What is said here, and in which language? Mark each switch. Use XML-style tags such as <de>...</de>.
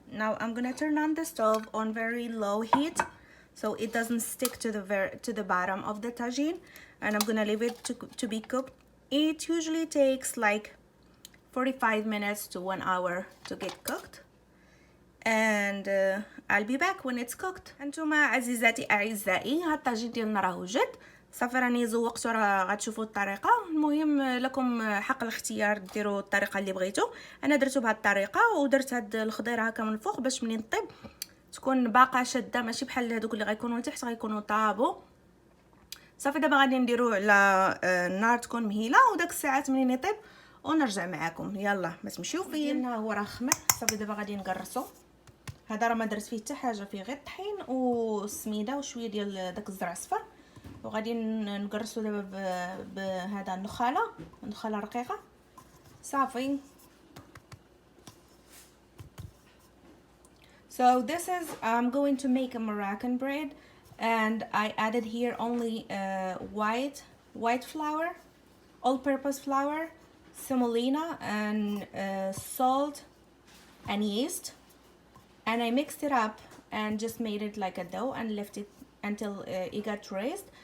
<en>Now I'm gonna turn on the stove on very low heat so it doesn't stick to the bottom of the tagine, and I'm gonna leave it to be cooked. It usually takes like 45 minutes to 1 hour to get cooked, and I'll be back when it's cooked.</en> <ar>انتوما عزيزاتي اعزائي، هاد الطاجين ديالنا راه وجد صافي، راني زوقته، راه غتشوفوا الطريقه. المهم لكم حق الاختيار، ديروا الطريقه اللي بغيتو. انا درتو بهاد الطريقه ودرت هاد الخضيره هكا من الفوق باش منين طيب تكون باقا شاده، ماشي بحال هذوك اللي غيكونوا تحت غيكونوا طابوا. صافي دابا غادي نديرو على النار تكون مهيله، وداك الساعات منين يطيب ونرجع معكم. يلا ما تمشيو فين، هو راه خمر. صافي دابا غادي نقرصو. هذا راه ما درت فيه حتى حاجه، فيه غير الطحين والسميده وشويه ديال داك الزرع الصفر، وغادي نقرصو دابا بهذا النخاله رقيقه. صافي.</ar> <en>So this is I'm going to make a Moroccan bread, and I added here only white flour, all-purpose flour, semolina, and salt and yeast, and I mixed it up and just made it like a dough and left it until it got raised.</en>